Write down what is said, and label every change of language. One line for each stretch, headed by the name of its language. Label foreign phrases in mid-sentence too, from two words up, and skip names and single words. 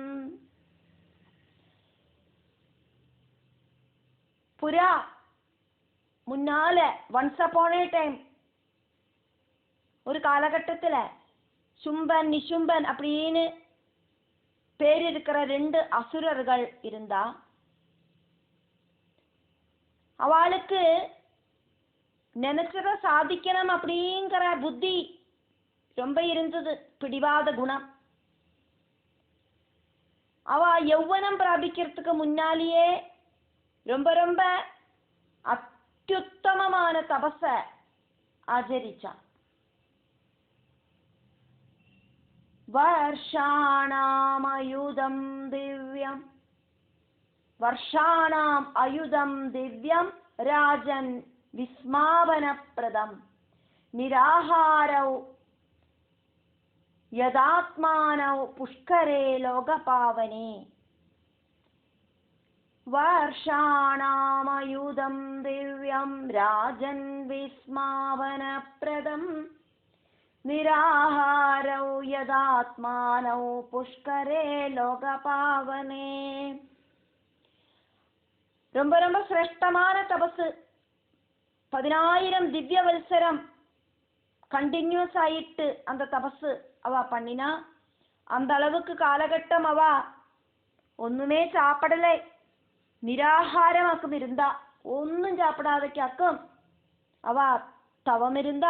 Tamil: புரா முன்னால
English: once upon a time
Tamil: ஒரு காலகட்டத்துல சும்பன் நிசும்பன் அப்படின்னு பேர் இருக்கிற 2 அசுரர்கள் இருந்தா அவளுக்கு நினைச்சத சாதிக்கணும் அப்படிங்கிற புத்தி ரொம்ப இருந்தது, பிடிவாத குணம். அவ யௌவனம் பிராபிக்கிறதுக்கு முன்னாலேயே ரொம்ப ரொம்ப அத்யுத்தமமான தபஸ ஆச்சரிச்சா.
Sanskrit: वर्षाणाम अयुधम दिव्यम वर्षाणाम अयुधम दिव्यम राजन विस्मापनप्रदम निराहारौ यदात्मानौ पुष्करे लोकपावने. वर्षाणाम अयुधम दिव्यम राजन विस्मापनप्रदम निराहारौ यदात्मानौ पुष्करे लोकपावने.
Tamil: ரொம்ப ரொம்ப சிரேஷ்டமான தபசு. 10,000 திவ்ய வல்சரம் கண்டினியூஸ் ஆயிட்டு அந்த தபசு அவ பண்ணினா. அந்த அளவுக்கு காலகட்டம் அவ ஒண்ணுமே சாப்பிடலை, நிராகாரமாக்கும் இருந்தா, ஒன்னும் சாப்பிடாதக்காக்கும் அவ தவம் இருந்தா.